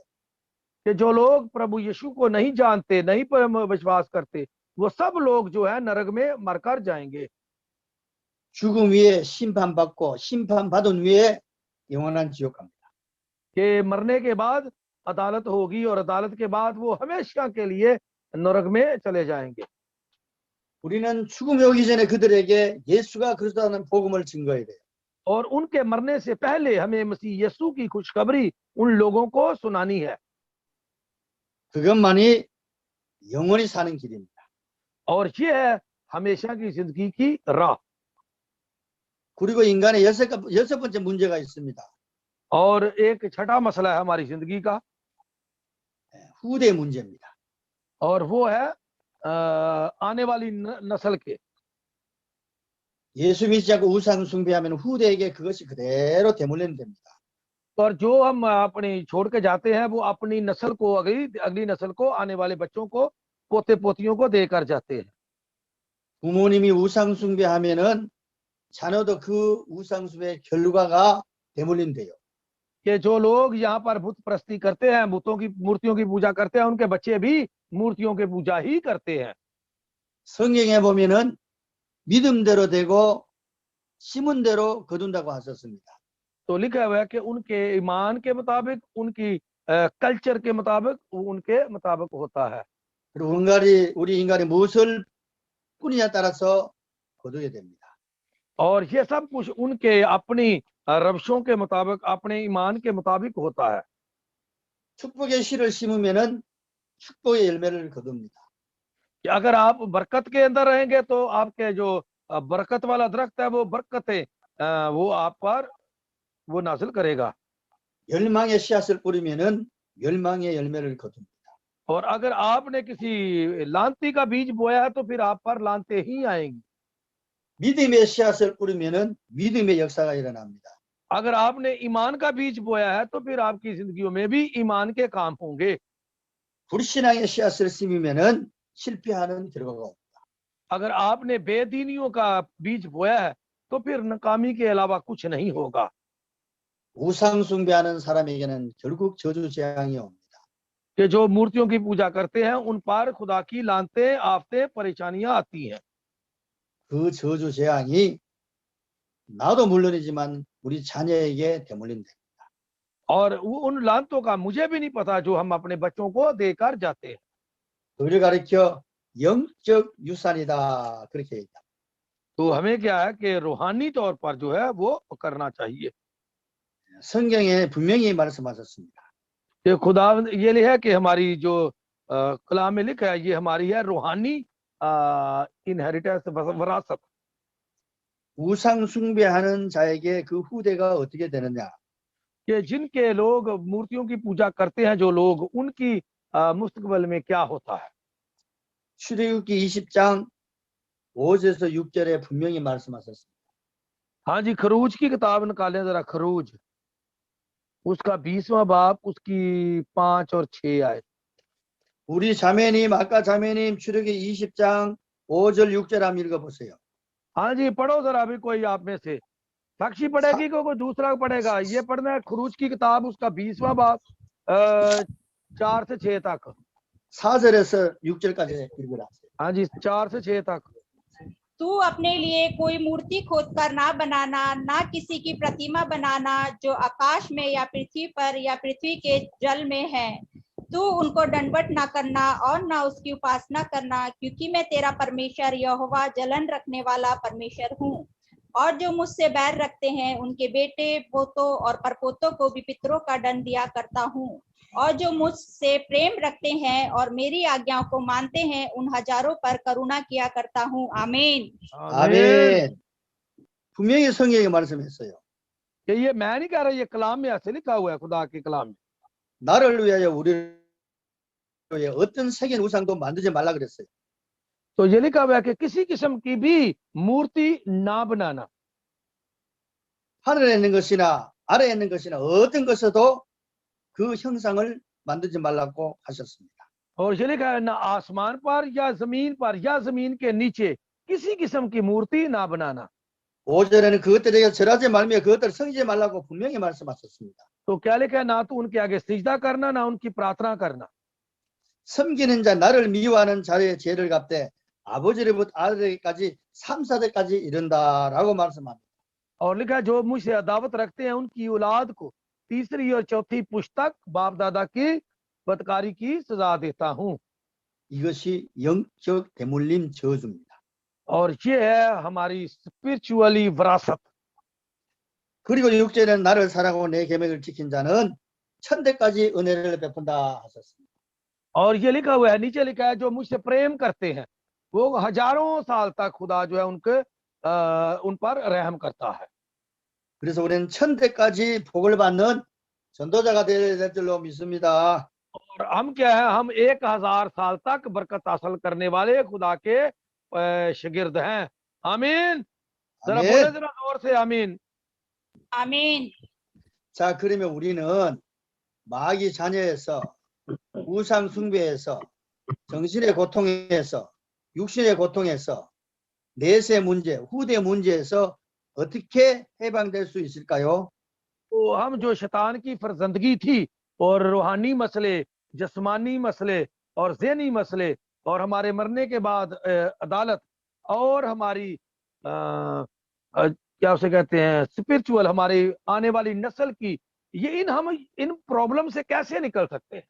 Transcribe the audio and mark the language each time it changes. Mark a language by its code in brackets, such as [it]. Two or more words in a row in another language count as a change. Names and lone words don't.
[hi] कि जो लोग प्रभु यीशु को नहीं जानते, नहीं पर विश्वास करते, वो सब लोग जो है नरक में मरकर जाएंगे। [ko] 죽음 위에 심판받고 심판받은 위에 영원한 지옥 갑니다. [hi] कि मरने के बाद अदालत होगी और अदालत के बाद वो हमेशा के लिए नरक में चले जाएंगे। [ko] 우리는 죽음이 오기 전에 그들에게 예수가 그리스도라는 복음을 증거해야 돼요. [hi] और उनके मरने से पहले हमें मसीह यीशु की खुशखबरी उन लोगों को सुनानी है। [ko] 그것만이 영원히 사는 길입니다. [hi] और ये है हमेशा की जिंदगी की राह। [ko] 그리고 인간의 여섯 번째 문제가 있습니다. [hi] और एक छठा मसला है हमारी जिंदगी का, [ko] 후대 문제입니다. [hi] और वो है आने वाली नस्ल के। [ko] 예수 믿지 않고 우상 숭배하면 후대에게 그것이 그대로 되물리면 됩니다. [hi] और जो हम अपनी छोड़ के जाते हैं वो अपनी नस्ल को, अगली नस्ल को, आने वाले बच्चों को, पोते पोतियों को देकर जाते हैं। [ko] 부모님이 우상 숭배하면은 자녀도 그 우상 숭배의 결과가 되물린대요. [hi] कि जो लोग यहाँ पर बुत प्रस्ती करते हैं, मूर्तियों की पूजा करते हैं, उनके बच्चे भी मूर्तियों की पूजा ही करते हैं। [ko] 성경에 보면은 믿음대로 되고 심은 대로 거둔다고 하셨습니다. [hi] तो लिखा हुआ है कि उनके ईमान के मुताबिक, उनकी कल्चर के मुताबिक, उनके मुताबिक होता है। [ko] 그리고 우리 인간이 무엇을 꾸느냐에 따라서 거두게 됩니다. [hi] और ये सब कुछ उनके अपनी रवशों के मुताबिक, अपने ईमान के मुताबिक होता है। [ko] 축복의 씨를 심으면은 축복의 열매를 거둡니다. [hi] कि अगर आप बरकत के अंदर रहेंगे तो आपके जो बरकत वाला दरख्त है वो बरकतें वो आप पर वो नाजिल करेगा। [ko] 멸망의 씨앗을 뿌리면은 멸망의 열매를 거둡니다. [hi] और अगर आपने किसी लांती का बीज बोया है तो फिर आप पर लांते ही आएंगी। [ko] 믿음의 씨앗을 뿌리면은 믿음의 역사가 일어납니다. [hi] अगर आपने ईमान का बीज बोया है तो फिर आपकी जिंदगियों में भी ईमान के काम होंगे। [ko] 불신앙의 씨앗을 심으면은 실패하는 결과가 옵니다. [hi] अगर आपने बेदीनियों का बीज बोया है तो फिर नाकामी के अलावा कुछ नहीं होगा। [ko] 우상 숭배하는 사람에게는 결국 저주 재앙이 옵니다. [hi] कि जो मूर्तियों की पूजा करते हैं उन पर खुदा की लानतें, आफतें, परेशानियां आती हैं। [ko] 그 저주 재앙이 나도 물론이지만 우리 자녀에게 되물린다. [hi] और उन लानतों का मुझे भी नहीं पता जो हम अपने बच्चों को देकर जाते हैं। [ko] 우리를 가리켜 영적 유산이다 그렇게 얘기합니다. [hi] तो हमें क्या है कि रूहानी तौर पर जो है वो करना चाहिए। [ko] 성경에 분명히 말씀하셨습니다. [hi] कि खुदा ये है कि हमारी जो कलाम में लिखा है ये हमारी है रूहानी इनहेरिटेंस, विरासत। [ko] 우상 숭배하는 자에게 그 후대가 어떻게 되느냐? [hi] कि जिनके लोग मूर्तियों की पूजा करते हैं, जो लोग, उनकी मुस्तकबिल में क्या होता है। [ko] 출애굽기 20장 5절에서 6절에 분명히 말씀하셨습니다. [hi] हाँ जी, खरूज की किताब निकालें जरा, खरूज उसका 20वां बाब, उसकी 5 और 6 आए। [ko] 우리 자매님, 아까 자매님 출애굽기 20장 5절 6절 한번 읽어보세요. [hi] हाँ जी, पढ़ो जरा अभी कोई आप में से। साक्षी पढ़ेगी कोई दूसरा पढ़ेगा। ये पढ़ना है खरूज की किताब, उसका 20वां बाब 4 से 6 तक। [ko] 4절에서 6절까지 읽으라. [hi] हाँ जी, 4 से 6 तक। तू अपने लिए कोई मूर्ति खोदकर ना बनाना, ना किसी की प्रतिमा बनाना जो आकाश में या पृथ्वी पर या पृथ्वी के जल में है। तू उनको दंडवत ना करना और ना उसकी उपासना करना, क्योंकि मैं तेरा परमेश्वर यहोवा जलन रखने वाला परमेश्वर हूँ। और जो मुझसे बैर रखते हैं उनके बेटे, पोतों और परपोतों को भी पितरों का दंड दिया करता हूँ। और जो मुझसे प्रेम रखते हैं और मेरी आज्ञाओं को मानते हैं उन हजारों पर करुणा किया करता हूँ। आमीन। [ko] 아멘. 분명히 성경에 말씀했어요. [hi] कि ये मैं नहीं कह रहा, ये कलाम में ऐसे लिखा हुआ है, खुदा के कलाम में। [ko] 나를 위하여 우리를 위하여 어떤 색의 우상도 만들지 말라 그랬어요. [hi] तो ये लिखा हुआ है कि किसी किस्म की भी मूर्ति ना बनाना, [ko] 하늘에 있는 것이나 아래에 있는 것이나 어떤 것에도 그 형상을 만들지 말라고 하셨습니다. [hi] और ये लिखा है ना आसमान पर या जमीन के नीचे किसी किस्म की मूर्ति ना बनाना। [ko] 5절에는 그것들에게 절하지 말며 그것들을 섬기지 말라고 분명히 말씀하셨습니다. [hi] तो क्या लिखा है, ना तो उनके आगे सिजदा करना, ना उनकी प्रार्थना करना। [ko] 섬기는 자, 나를 미워하는 자의 죄를 갚되 아버지로부터 아들에게까지 3, 4대까지 이른다라고 말씀합니다. [hi] और लिखा है, जो मुझसे अदावत रखते हैं उनकी औलाद को तीसरी और चौथी पुश्तक बाप दादा की बदकारी की सजा देता हूँ। [ko] 이것이 영적 대물림 저주입니다. [hi] और ये है हमारी स्पिरिचुअली विरासत। [ko] 그리고 6절에는 나를 사랑하고 내 계명을 지킨 자는 천대까지 은혜를 베푼다 하셨습니다. [hi] और ये लिखा हुआ है, नीचे लिखा है, जो मुझसे प्रेम करते हैं वो हजारों साल तक खुदा जो है उन पर रहम करता है। [ko] 그래서 우리는 천대까지 복을 받는 전도자가 될 줄로 믿습니다. [hi] और हम क्या है, हम 1000 साल तक बरकत हासिल करने वाले खुदा के शागिर्द हैं। आमीन। जरा [ko] 아멘. [hi] बोले जरा जोर से आमीन। आमीन। [ko] 자, 그러면 우리는 마귀 자녀에서 우상 숭배에서 정신의 고통에서 육신의 고통에서 내세 문제, 후대 문제에서 어떻게 해방될 수 있을까요? [hi] तो हम जो शैतान की फरजंदगी थी और रूहानी मसले, जिस्मानी मसले और ज़हनी मसले और हमारे मरने के बाद अदालत और हमारी क्या उसे कहते हैं स्पिरिचुअल, हमारी आने वाली नस्ल की, ये हम इन प्रॉब्लम से कैसे निकल सकते हैं?